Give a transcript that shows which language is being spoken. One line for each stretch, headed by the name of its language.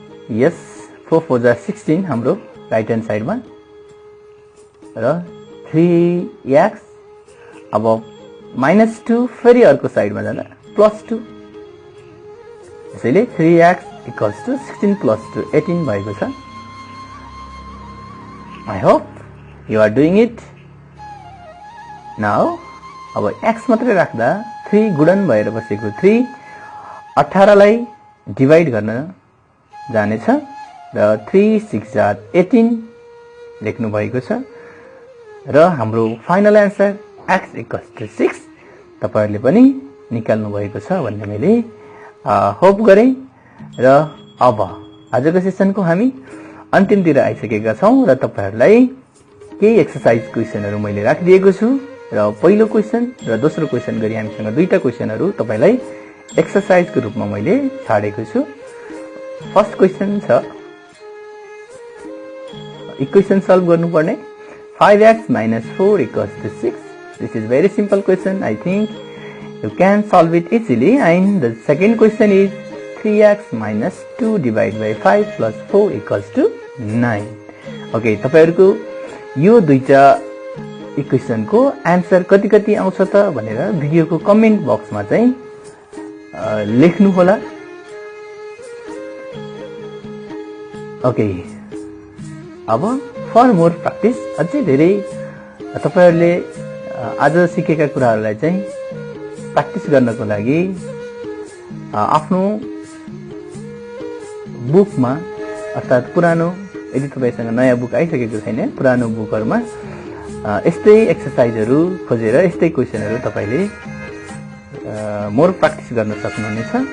Nepali: यस 4 4 जा 16 हाम्रो right hand साइडमा र 3x। अब -2 फेरि अर्को साइडमा जाँदा +2, त्यसैले 3x equals to 16 + 2 18 भएको छ।
English: I hope you are doing it now।
Nepali: अब x मात्रै राख्दा 3 गुणन भएर बसेको 3 18 लाई डिवाइड गर्न जानेछ र 3 6 जा 18 लेख्नु भएको छ र हाम्रो final answer x equals to 6 तपाईहरुले पनि निकाल्नु भएको छ भन्ने मैले होप गरे। र अब आजको सेसनको हामी अन्तिमतिर आइसकेका छौं र तपाईहरुलाई केही एक्सरसाइज क्वेशनहरु मैले राखिदिएको छु र पहिलो क्वेशन र दोस्रो क्वेशन गरी हामीसँग दुईटा क्वेशनहरु तपाईलाई एक्सरसाइजको रूपमा मैले छाडेको छु। फर्स्ट क्वेशन छ इक्वेशन सल्भ गर्नुपर्ने 5x - 4 equals to 6।
English: This is very simple question. I think you can solve it easily. And the second question is 3x - 2 divided by 5 plus 4 equals to 9।
Nepali: Okay, तपाईहरुको यो दुईटा इक्वेशनको answer कति कति आउँछ त भनेर भिडियोको कमेन्ट बक्समा चाहिँ लेख्नु होला। ओके, अब
English: for more practice
Nepali: अझै धेरै तपाईहरुले आज सिकेका कुराहरुलाई चाहिँ प्र्याक्टिस गर्नको लागि आफ्नो बुकमा अर्थात पुरानो, यदि तपाईसँग नयाँ बुक आइसकेको छैन, पुरानो बुकहरुमा यस्तै एक्सरसाइजहरु खोजेर यस्तै क्वेशनहरु तपाईले मोर प्र्याक्टिस गर्न सक्नुहुनेछ।